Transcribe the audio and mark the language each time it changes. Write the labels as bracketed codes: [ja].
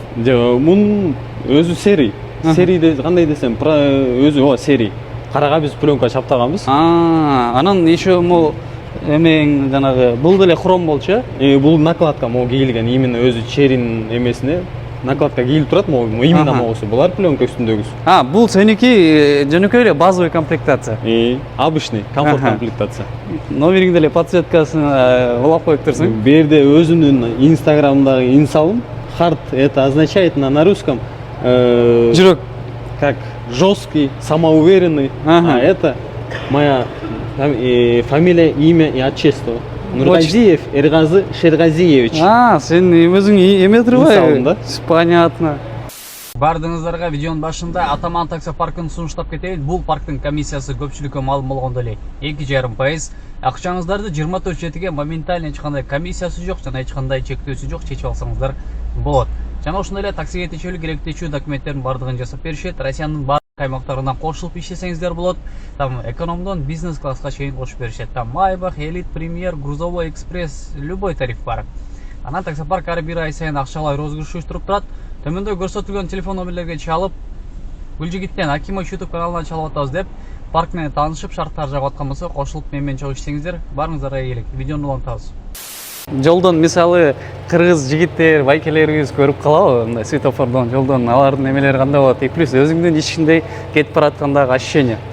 [ky] Мунун өзү серий. Серийде кандай десем, өзү серий. Карага биз пленка чаптаганбыз. Анан еще эмең жанагы бул деле хром болчу. Бул накладка могу кийилген, именно өзү черин эмесине накладка кийилип турат, именно могусу. Булар пленка үстүндөгүсү. Бул сеники жөнөкөй эле базовый комплектация. [ru] Обычный, комфорт комплектация. [ky] Номериңди эле подсветкасын улап коюп турсуң. Бу жерде өзүмдүн инстаграмдагы инсалым Hard [ru] это означает на русском [ky] жүрөк. [ru] как жесткий, самоуверенный. [ky] Ага. [ru] А это моя фамилия, имя и отчество. Нургазиев Эргазы Шергазиевич. [ky] Сен өзүң эме турбайбы? Салдым да. [ru] Понятно. [ky] Бардыңыздарга видеонун башында Атаман такси паркын сунуштап кетебиз. Бул парктын комиссиясы көпчүлүккө маалым болгондо эле 2,5%. Акчаңыздарды 24 жетиге моментально эч кандай комиссиясы жок жана эч кандай чектөөсү жок, чечип алсаңыздар болот. Жана ошондой эле таксиге тиешелүү керектүүчү документтердин бардыгын жасап беришет. Россиянын бардык аймактарынан кошулуп иштесеңиздер болот. Там экономдон бизнес класска чейин кошуп беришет. Там Майбах, Элит, Премьер, Грузовой, Экспресс, любой тариф бар. Анан таксопарк ар бир ай сайын акчалай розыгрыш уюштуруп турат. Төмөндө көрсөтүлгөн телефон номерлерге чалып, Гүлжигиттен Акимович YouTube каналынан чалып атабыз деп, парк менен таанышып, шарттар жагып аткан болсо, кошулуп менен чогуу иштесеңиздер, барыңыздарга ийгилик. Видеону улантабыз. Жолдон мисалы кыргыз жигиттер, байкелерибиз көрүп калабы, мындай светофордон, жолдон алардын эмелери кандай болот? И плюс өзүңдүн ичиндей кетип бараткандагы ощущение.